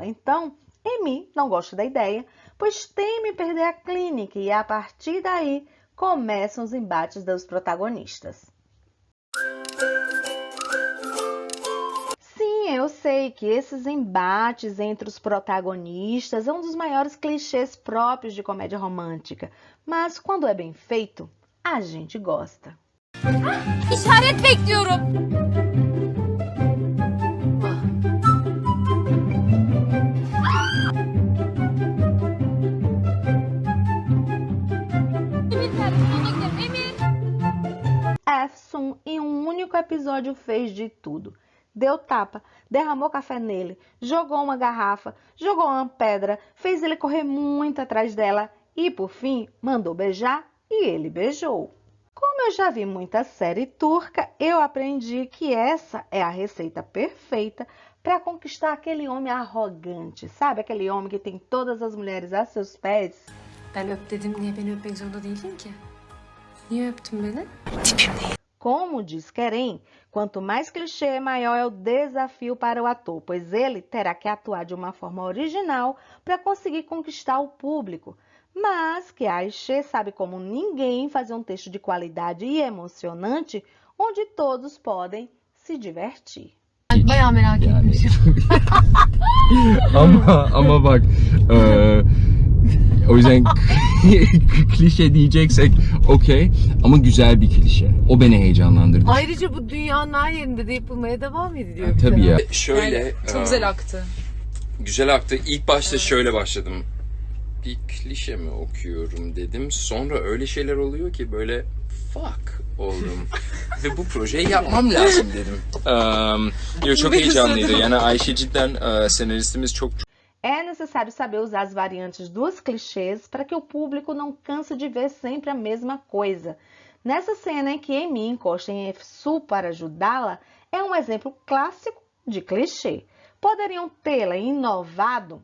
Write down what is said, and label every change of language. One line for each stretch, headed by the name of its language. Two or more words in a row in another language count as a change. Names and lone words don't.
Portuguese: Então, Emi não gosta da ideia, pois teme perder a clínica e, a partir daí, começam os embates dos protagonistas. Sim, eu sei que esses embates entre os protagonistas é um dos maiores clichês próprios de comédia romântica, mas quando é bem feito, a gente gosta.
Turkish: İşaret bekliyorum.
Portuguese: Efsun, em um único episódio, fez de tudo. Deu tapa, derramou café nele, jogou uma garrafa, jogou uma pedra, fez ele correr muito atrás dela e, por fim, mandou beijar e ele beijou. Como eu já vi muita série turca, eu aprendi que essa é a receita perfeita para conquistar aquele homem arrogante, sabe? Aquele homem que tem todas as mulheres a seus pés.
Turkish: Ben öp dedim, niye beni öpmek zorunda değildin ki? Niye öptün beni?
Portuguese: Como diz Kerem, quanto mais clichê, maior é o desafio para o ator, pois ele terá que atuar de uma forma original para conseguir conquistar o público. Mas que a Ayşe sabe como ninguém fazer um texto de qualidade e emocionante, onde todos podem se divertir.
Turkish: Bayağı merak etmişim. ama bak o yüzden klişe diyeceksek okey ama güzel bir klişe. O beni heyecanlandırdı. Ayrıca bu dünyanın her yerinde de yapılmaya devam ediliyor. Tabii ya. Şöyle Çok güzel aktı. güzel aktı. İlk başta şöyle başladım. Bir klişe mi okuyorum dedim. Sonra öyle şeyler oluyor ki böyle fuck oldum. Ve bu projeyi yapmam lazım dedim. Çok heyecanlıydı. Yani Ayşe cidden senaristimiz çok
Portuguese: É necessário saber usar as variantes dos clichês para que o público não canse de ver sempre a mesma coisa. Nessa cena em que Emi encosta em Efsun para ajudá-la, é um exemplo clássico de clichê. Poderiam tê-la inovado?